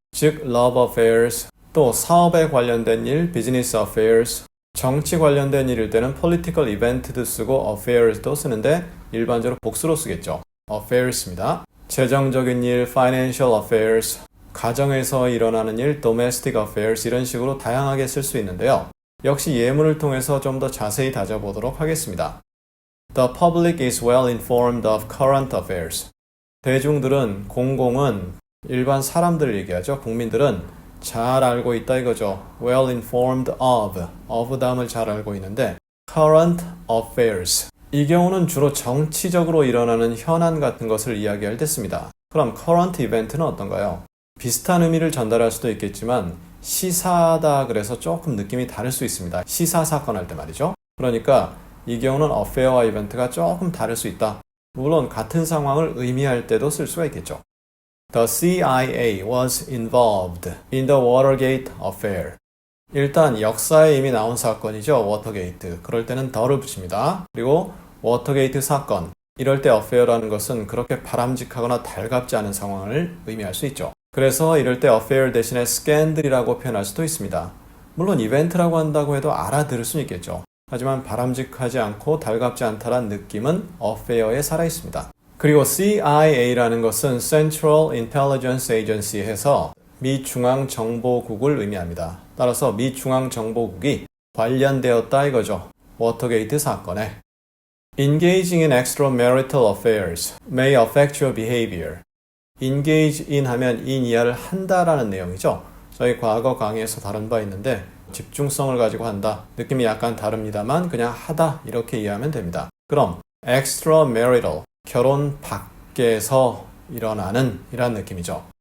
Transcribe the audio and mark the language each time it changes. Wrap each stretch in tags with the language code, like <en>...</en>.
<ko>즉</ko> <en>love affairs,</en> <ko>또 사업에 관련된 일,</ko> <en>business affairs,</en> <ko>정치 관련된 일일 때는</ko> <en>political event</en> <ko>도 쓰고 affairs도 쓰는데 일반적으로 복수로 쓰겠죠. affairs입니다. 재정적인 일,</ko> <en>financial affairs,</en> <ko>가정에서 일어나는 일,</ko> <en>domestic affairs</en> <ko>이런 식으로 다양하게 쓸 수 있는데요. 역시 예문을 통해서 좀 더 자세히 다져보도록 하겠습니다.</ko> <en>The public is well informed of current affairs.</en> <ko>대중들은, 공공은, 일반 사람들 얘기하죠. 국민들은 잘 알고 있다 이거죠.</ko> <en>well informed of</en> <ko>다음을 잘 알고 있는데</ko> <en>current affairs.</en> <ko>이 경우는 주로 정치적으로 일어나는 현안 같은 것을 이야기할 때 씁니다. 그럼</ko> <en>current event</en> <ko>는 어떤가요? 비슷한 의미를 전달할 수도 있겠지만 시사하다 그래서 조금 느낌이 다를 수 있습니다. 시사 사건 할 때 말이죠. 그러니까 이 경우는 affair와 이벤트가 조금 다를 수 있다. 물론 같은 상황을 의미할 때도 쓸 수가 있겠죠.</ko> <en>The CIA was involved in the Watergate affair.</en> <ko>일단 역사에 이미 나온 사건이죠. 워터게이트. 그럴 때는 더를 붙입니다. 그리고 워터게이트 사건. 이럴 때 affair라는 것은 그렇게 바람직하거나 달갑지 않은 상황을 의미할 수 있죠. 그래서 이럴 때 affair 대신에 scandal이라고 표현할 수도 있습니다. 물론 이벤트라고 한다고 해도 알아들을 수는 있겠죠. 하지만 바람직하지 않고 달갑지 않다란 느낌은 affair에 살아있습니다. 그리고 CIA라는 것은 Central Intelligence Agency에서 미 중앙정보국을 의미합니다. 따라서 미 중앙정보국이 관련되었다 이거죠. 워터게이트 사건에.</ko> <en>Engaging in extramarital affairs may affect your behavior. Engage in</en> <ko>하면 in 이하를 한다라는 내용이죠. 저희 과거 강의에서 다룬 바 있는데 집중성을 가지고 한다. 느낌이 약간 다릅니다만 그냥 하다 이렇게 이해하면 됩니다. 그럼 extramarital, 결혼 밖에서 일어나는 이란 느낌이죠.</ko>